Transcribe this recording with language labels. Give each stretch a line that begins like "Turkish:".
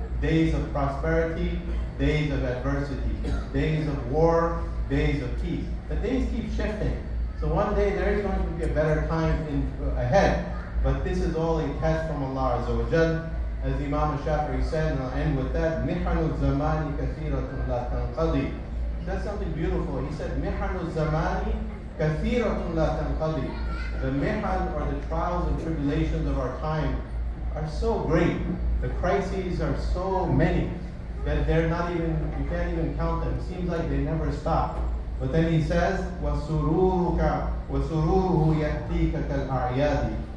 English: Days of prosperity, days of adversity, days of war, days of peace. The days keep shifting. So one day there is going to be a better time ahead. But this is all a test from Allah Azza wa Jal. As Imam Shafi'i said, and I'll end with that,
Arabic: مِحَنُ الزَّمَانِ كَثِيرَةٌ لَا تَنْقَضِي.
English: That's something beautiful. He said,
Arabic: مِحَنُ الزَّمَانِ كَثِيرَةٌ لَا تَنْقَضِي.
English: The mihan, or the trials and tribulations of our time, are so great. The crises are so many that you can't even count them. It seems like they never stop. But then he says,
Arabic: وَسُرُورُهُ يَأْتِيكَ كَالْأَعْيَادِ.